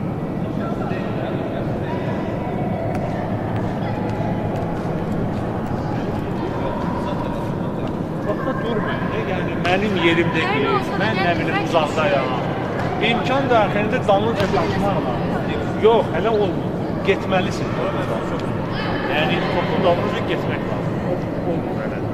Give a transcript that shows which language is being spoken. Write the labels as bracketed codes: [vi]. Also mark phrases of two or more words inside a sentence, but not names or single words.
[tr] Orada durma. Yani benim yerimdeki, ben ne bileyim uzaqdayam. [az] İmkan daxilində dalınca qaçmaq lazım. Yox, hələ olmur. Getməlisin. Yəni topun dalınca getmək lazım. Olmur hələ.